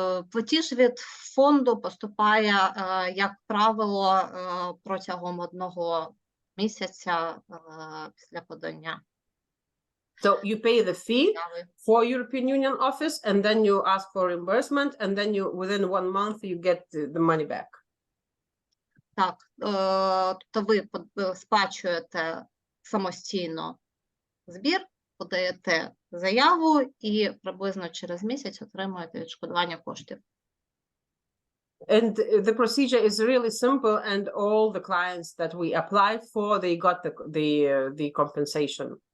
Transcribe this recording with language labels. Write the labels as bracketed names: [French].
[Ukrainian] Платіж від фонду поступає, як правило, протягом 1 місяця після подання. [English] So you pay the fee for European Union office, and then you ask for reimbursement, and then within 1 month you get the money back. [Ukrainian] Так, тобто ви сплачуєте самостійно збір, подаєте заяву і приблизно через місяць отримуєте відшкодування коштів. [English] And the procedure is really simple, and all the clients that we applied for, they got the compensation.